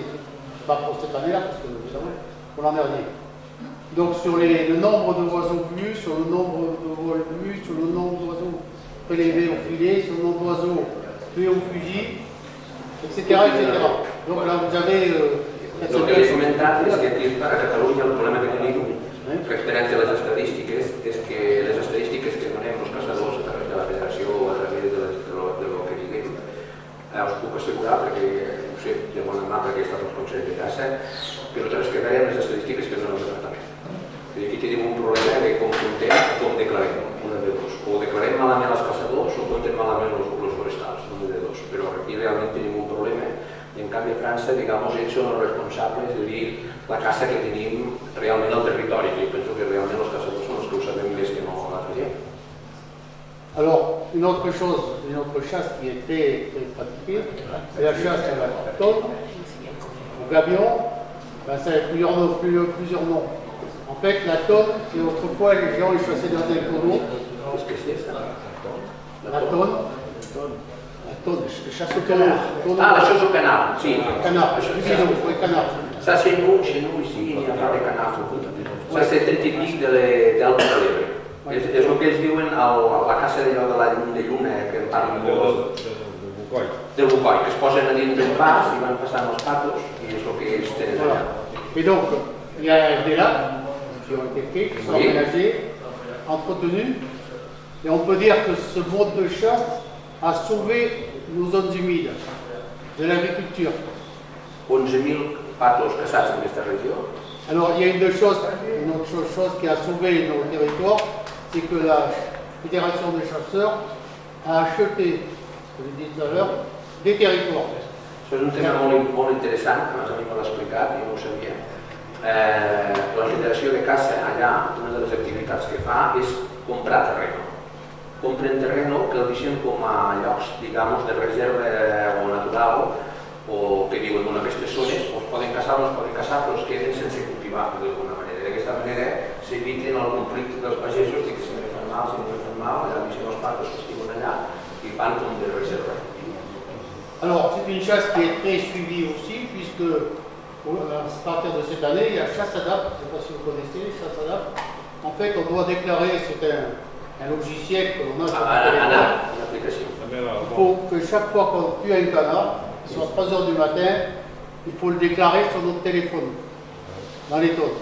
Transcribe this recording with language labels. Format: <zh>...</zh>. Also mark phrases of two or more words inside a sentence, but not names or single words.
<fr>Pas pour cette année-là, parce que vous savez, pour l'an dernier. Donc sur le nombre d'oiseaux vus, sur le nombre de vols vus, sur le nombre d'oiseaux prélevés au filet, sur le nombre d'oiseaux tués au fusil, etc., etc. Donc là vous avez...</fr> <ca>El que li he comentat és que aquí a Catalunya el problema que tenim referent a les estadístiques és que les estadístiques que donem els caçadors a través de la federació o a través de lo que diguem us puc assegurar, perquè no sé, de bona mà perquè he estat al Consell de Caça, però les que veiem les estadístiques que no el departament. I aquí tenim un problema de confrontem com declarem, una de dos. O declarem malament els caçadors o compten malament els forestals, una de dos. Però aquí realment tenim un problema. I en canvi a França, digamos, ells són els responsables de dir la caça que tenim realment al territori. I penso que realment els caçadors són els que ho sabem més que no l'altra gent.</ca> <fr>Alors, une autre chasse qui est très, très pratiquée, c'est la chasse à la tonne, au gabion. Ben, ça a plusieurs noms. En fait, la tonne, c'est autrefois les gens ils chassaient dans un tonneau. Qu'est-ce que c'est ça? La tonne, chasse au canard. Ah, la chasse au canard, sí. Canard, canard. Ça, chez nous ici, il n'y a pas de canard. Ça, c'est très typique de l'Alta de l'Ebre.</fr> <ca>És el que ells diuen a la caça de la llum de lluna, que en parlen molt del bucoi, que es posen a dins d'un pas i van passant els patos, i és el que ells tenen allà.</ca> <fr>Et donc, il y a des lacs qui ont été faits, qui sont aménagés, entretenus, et on peut dire que ce mode de chasse a sauvé nos zones humides de l'agriculture.</fr> <ca>11.000 patos caçats en aquesta regió.</ca> <fr>Alors, il y a une autre chose qui a sauvé nos territoires, c'est que la Fédération des chasseurs a acheté, je l'ai dit tout à l'heure, des territoires.</fr> <ca>Això és un tema molt interessant, que a mi me l'ha explicat, jo no ho sabia. La Federació de Caça allà, una de les activitats que fa és comprar terreno. Compren terreno que el deixen com a llocs, digamos, de reserva o natural, o que viuen en aquestes zones, o es poden caçar o no es poden caçar, però es queden sense cultivar d'alguna manera. D'aquesta manera s'eviten el conflicte dels pagesos, que si no fan mal, si no fan mal, allà deixen els patos que estiuen allà i van com de reserva.</ca> <fr>Alors, c'est une chasse qui est très suivie aussi, puisque à partir de cette année, il y a Chassadap, je ne sais pas si vous connaissez, Chassadap. En fait, on doit déclarer, c'est un logiciel que l'on a sur le téléphone. Une application. Il faut que chaque fois qu'on tue un canard, soit 3 h du matin, il faut le déclarer sur notre téléphone, dans les tonnes.</fr>